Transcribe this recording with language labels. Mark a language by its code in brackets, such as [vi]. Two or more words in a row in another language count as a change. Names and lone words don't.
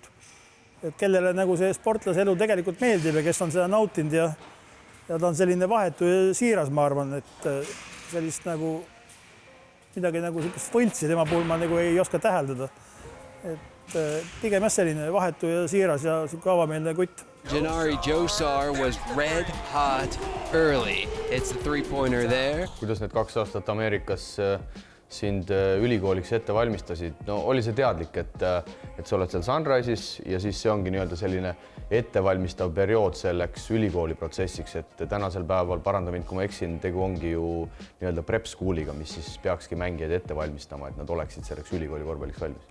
[et] Et kellele nagu see sportlase elu tegelikult meeldib ja kes on seda nautinud ja ta on selline vahetu ja siiras, ma arvan, et sellist nagu midagi nagu sellist võltsi tema puhul ma nagu ei oska täheldada. Et pigem selline vahetu ja siiras ja avameelne kutt. [en] Janari Josar was red hot early. It's the 3-pointer there. [et] Kuidas need 2 aastat Ameerikas sind ülikooliks ette valmistasid? No oli see teadlik, et sa oled seal Sunrise'is ja siis see ongi nii-öelda selline ettevalmistav periood selleks ülikooli protsessiks, et tänasel päeval, paranda mind, kui ma eksin, tegu ongi ju nii-öelda [en] prep school'iga, [et] mis siis peakski mängijaid ette valmistama, et nad oleksid selleks ülikooli korvpalliks valmis.